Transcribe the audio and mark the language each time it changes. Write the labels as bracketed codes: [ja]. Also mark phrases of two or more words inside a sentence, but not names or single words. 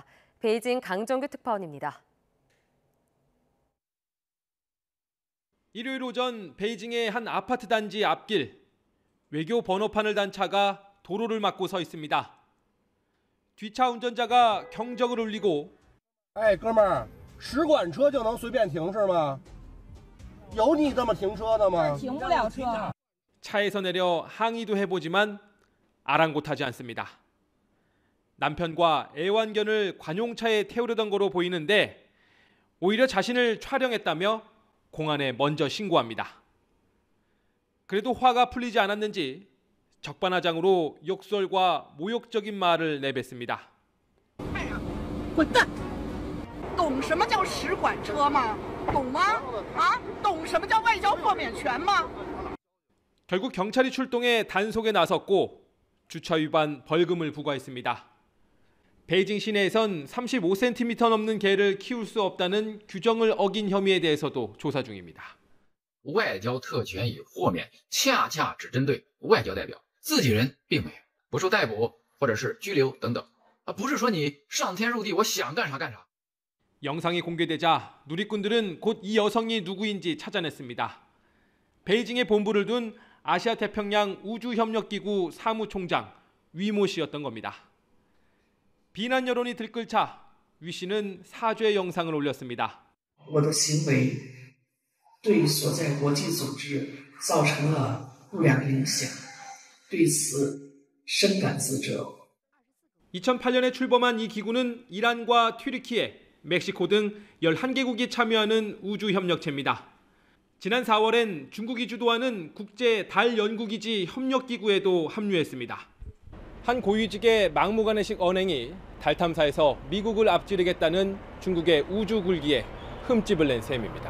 [ko] 베이징 강정규 특파원입니다. 일요일 오전 베이징의 한 아파트 단지 앞길. 외교 번호판을 단 차가 도로를 막고 서 있습니다. 뒤차 운전자가 경적을 울리고 [zh] 哎，哥们儿，使馆车就能随便停是吗？有你这么停车的吗？停不了车。 [ko] 차에서 내려 항의도 해보지만 아랑곳하지 않습니다. 남편과 애완견을 관용차에 태우려던 거로 보이는데 오히려 자신을 촬영했다며 공안에 먼저 신고합니다. 그래도 화가 풀리지 않았는지 적반하장으로 욕설과 모욕적인 말을 내뱉습니다. [zh] 滚蛋！懂什么叫使馆车吗？懂吗？啊？懂什么叫外交豁免权吗？ [ko] 결국 경찰이 출동해 단속에 나섰고 주차 위반 벌금을 부과했습니다. 베이징 시내에선 35cm 넘는 개를 키울 수 없다는 규정을 어긴 혐의에 대해서도 조사 중입니다. [zh] 外交特权与豁免恰恰只针对外交代表，自己人并没有不受逮捕或者是拘留等等不是说你上天入地我想干啥干啥。 [ko] 영상이 공개되자 누리꾼들은 곧 이 여성이 누구인지 찾아냈습니다. 베이징에 본부를 둔 아시아 태평양 우주협력기구 사무총장 위모 씨였던 겁니다. 비난 여론이 들끓자 위 씨는 사죄 영상을 올렸습니다. [zh] 我的行为对所在国际组织造成了不良影响，对此深感自责。 [ko] 2008년에 출범한 이 기구는 이란과 튀르키예, 멕시코 등 11개국이 참여하는 우주협력체입니다. 지난 4월엔 중국이 주도하는 국제 달 연구기지 협력기구에도 합류했습니다. 한 고위직의 막무가내식 언행이 달 탐사에서 미국을 앞지르겠다는 중국의 우주 굴기에 흠집을 낸 셈입니다.